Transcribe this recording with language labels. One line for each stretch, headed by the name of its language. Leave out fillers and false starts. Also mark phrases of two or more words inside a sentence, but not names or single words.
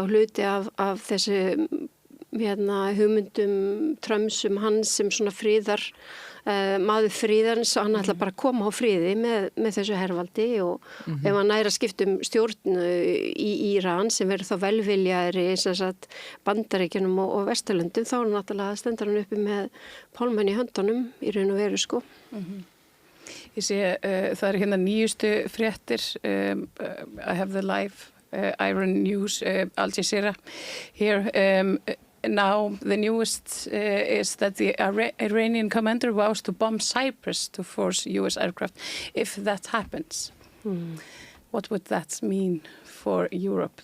Icelandic: hluti af þessu hugmyndum Trumps hans sem svona friðar maður friðarins og hann ætla bara að koma á friði með þessu hervaldi og ef hann næra skiptum stjórn í Íran sem verður þá velviljaðri Bandaríkjunum og Vesturlöndum þá náttúrulega stendur hann uppi með pálmann í höndunum í raun og veru sko. Ég sé það eru hérna nýjustu fréttir
English: I have the live Iran News Al Jazeera here now the newest is that the Iranian commander vows to bomb Cyprus to force US aircraft. If that happens, what would that mean for Europe?